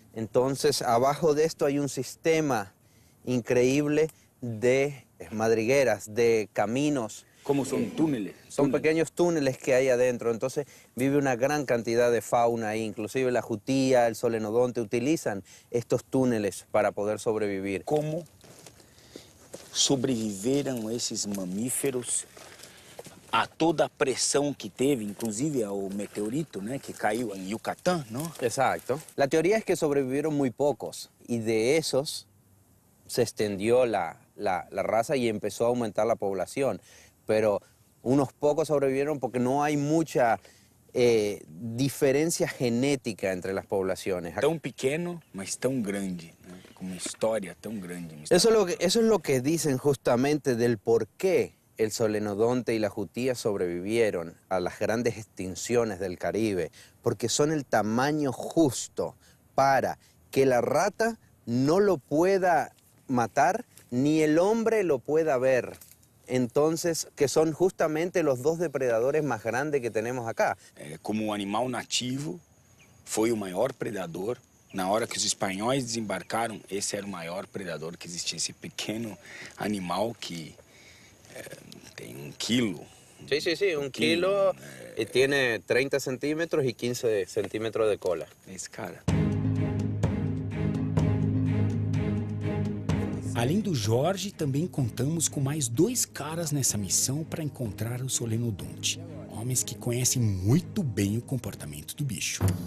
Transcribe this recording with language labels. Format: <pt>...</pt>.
<es>Entonces, abajo de esto hay un sistema increíble de madrigueras, de caminos. Como son túneles. Son pequeños túneles que hay adentro, entonces vive una gran cantidad de fauna ahí, inclusive la jutía, el solenodonte utilizan estos túneles para poder sobrevivir.</es> <pt>Como sobreviveram esses mamíferos a toda a pressão que teve, inclusive ao meteorito, né, que caiu em Yucatán, ¿no?</pt> <es>Exacto. La teoría es que sobrevivieron muy pocos y de esos se extendió la la raza y empezó a aumentar la población. Pero unos pocos sobrevivieron porque no hay mucha diferencia genética entre las poblaciones.</es> <pt>Tão pequeno, mas tão grande, né? Com uma história tão grande.</pt> <es>Eso es lo que dicen justamente del por qué el solenodonte y la jutía sobrevivieron a las grandes extinciones del Caribe, porque son el tamaño justo para que la rata no lo pueda matar ni el hombre lo pueda ver. Entonces, que son justamente los dos depredadores más grandes que tenemos acá.</es> <pt>Como animal nativo, foi o maior predador. Na hora que os espanhóis desembarcaram, esse era o maior predador que existia. Esse pequeno animal que tem 1 quilo.</pt> <es>Sí, 1 kilo y tiene 30 centímetros y 15 centímetros de cola.</es> <pt>Esse cara. Além do Jorge, também contamos com mais 2 caras nessa missão para encontrar o solenodonte. Homens que conhecem muito bem o comportamento do bicho.</pt>